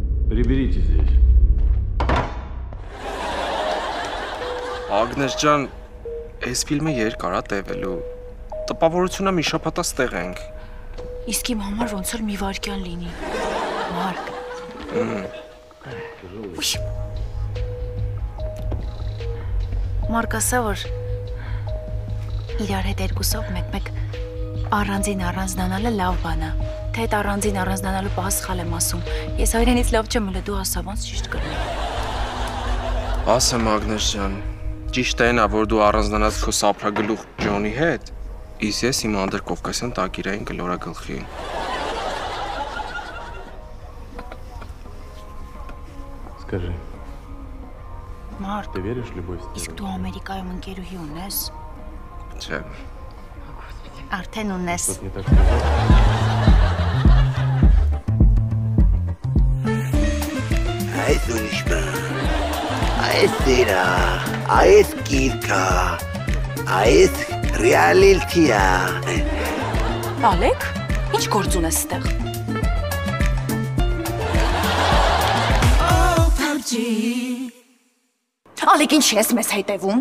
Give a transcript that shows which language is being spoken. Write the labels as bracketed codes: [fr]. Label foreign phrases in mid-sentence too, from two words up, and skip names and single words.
[ru] Приберите здесь. [hy] Ագնես ջան, այս ֆիլմը երկար է տևելու։ Տպավորությունը մի շաբաթ ստեղ ենք։ Իսկ իմ համար ոնց որ մի վայրկյան լինի։ Մարկ։ Մարկ ասա որ իրար հետ երկուսով մեկ-մեկ առանձին առանձնանալը լավ բան է։ Թե այդ առանձին առանձնանալու պահը սխալ եմ ասում։ Ես հայրենից լավ չեմ ըլը դու ասա ոնց ճիշտ կլինի։ Ասեմ Ագնես ջան, ճիշտ է նա որ դու առանձնանաց քո սափրագլուխ Ջոնի հետ, իսկ ես իմ անդրկովկասյան տակիրային գլորագլխի։ [ru] Скажи, Մարկ, ты веришь в любовь? [hy] իսկ դու Ամերիկայում ընկերուհի ունես։ Չէ։ Արդեն ունես։ [ru] Что-то не так сказал? [hy] Այս ուրիշ բան, այս դերա, այս գիրկա, այս ռեալիլթիա։ Ալեք, ինչ գործ ունես ստեղ։ Ալեք, ինչ ես մեզ հետևում։